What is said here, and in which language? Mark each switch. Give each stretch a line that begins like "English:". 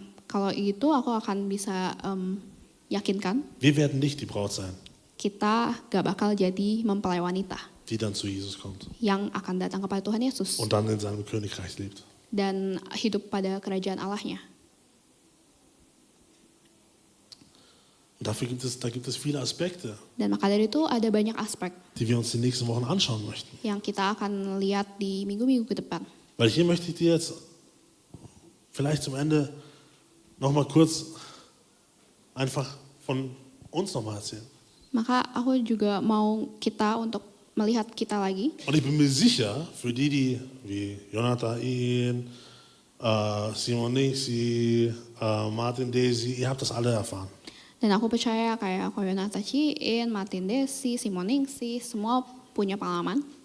Indonesian: Kalau itu aku akan bisa yakinkan
German: wir werden nicht die Braut sein,
Indonesian: kita gak bakal jadi mempelai wanita
German: die dann zu Jesus kommt
Indonesian: yang akan datang kepada Tuhan Yesus
German: und dann in seinem Königreich lebt.
Indonesian: dan hidup pada kerajaan Allahnya.
German: Und da gibt es viele Aspekte,
Indonesian: Dan maka dari itu ada banyak aspek
German: die wir uns die nächsten Wochen anschauen möchten.
Indonesian: yang kita akan lihat di minggu-minggu ke depan.
German: Weil hier möchte ich dir jetzt vielleicht zum Ende nochmal kurz einfach von uns nochmal erzählen.
Indonesian: Maka aku juga mau kita untuk melihat kita lagi.
German: Und ich bin mir sicher, für die wie Jonathan, Simon Nixi, Martin Desi, ihr habt das alle erfahren.
Indonesian: Dan aku percaya kayak Koyonata Chiin, Martin Desi, Simon Ningsi, semua punya pengalaman.